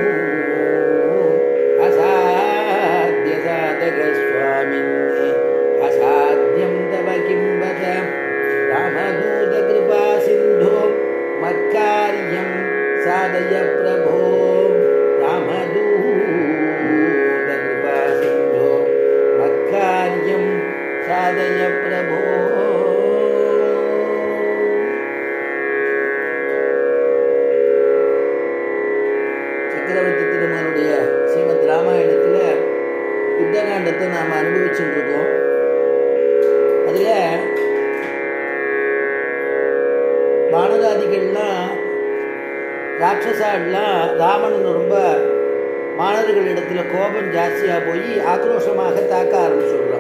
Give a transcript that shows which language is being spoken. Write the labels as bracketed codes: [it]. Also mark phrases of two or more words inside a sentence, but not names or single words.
[sa] असाध्यसाधकस्वामिन्ने असाध्यं तव किं वद रामदूतकृपासिन्धो मत्कार्यं साधय प्रभो रामदूतकृपासिन्धो मत्कार्यं साधय प्रभो. [ta] சக்கரவர்த்தி திருமகனுடைய ஸ்ரீமத் ராமாயணத்தில் யுத்தகாண்டத்தை நாம் அனுபவிச்சுட்டு இருக்கோம். அதில் வானராதிகள்லாம் ராட்சசாலாம் ராவணன் ரொம்ப மாணவர்களிடத்தில் கோபம் ஜாஸ்தியாக போய் ஆக்ரோஷமாக தாக்க ஆரம்பிச்சுடுறான்.